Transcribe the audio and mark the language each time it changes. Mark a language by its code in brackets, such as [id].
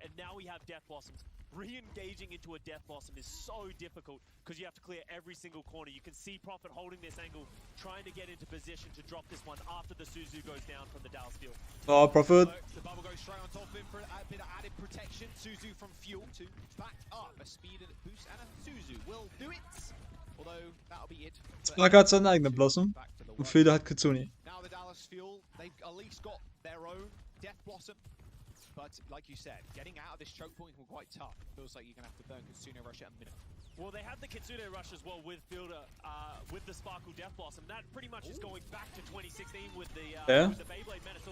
[en] And now we have Death Blossoms. Re-engaging into a Death Blossom is so difficult because you have to clear every single corner. You can see Prophet holding this angle, trying to get into position to drop this one after the Suzu goes down from the Dallas Fuel. Oh, Prophet. The bubble goes straight on top of him for a bit of added protection. Suzu from Fuel to back up. A speed boost and a Suzu will do it. Although that'll be it. [de] Spark hat seinen eigenen Blossom und Feelder hat Kitsune. [en] Now the Dallas Fuel, they've at least got their own Death Blossom. But like you said, getting out of this choke point will be quite tough. Feels like you're going to have to burn Kitsune Rush at a minute. Well, they have the Kitsune Rush as well with Fielder, with the Sparkle Death Blossom. That pretty much is going back to 2016 with the Beyblade Menace.